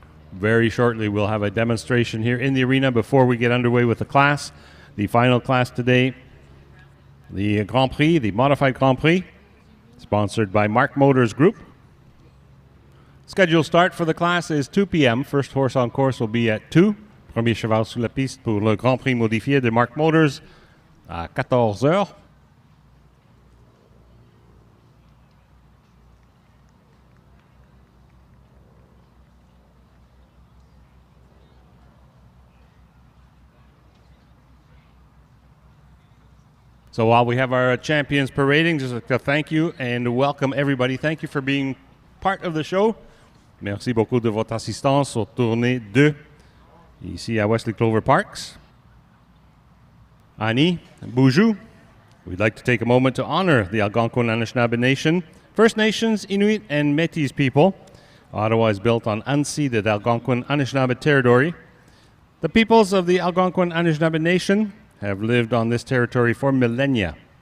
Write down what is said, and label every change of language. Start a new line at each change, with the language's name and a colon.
English: Very shortly we'll have a demonstration here in the arena before we get underway with the class. The final class today, the Grand Prix, the Modified Grand Prix, sponsored by Mark Motors Group. Scheduled start for the class is 2 p.m. First horse on course will be at 2.
French: Premier cheval sur la piste pour le Grand Prix modifié de Mark Motors à 14 heures.
English: So while we have our champions parading, just a thank you and welcome everybody. Thank you for being part of the show.
French: Merci beaucoup de votre assistance au tournée 2 ici à Wesley Clover Parks. Annie, bonjour.
English: We'd like to take a moment to honor the Algonquin Anishinaabe Nation, First Nations, Inuit, and Métis people. Ottawa is built on unceded Algonquin Anishinaabe territory. The peoples of the Algonquin Anishinaabe Nation have lived on this territory for millennia.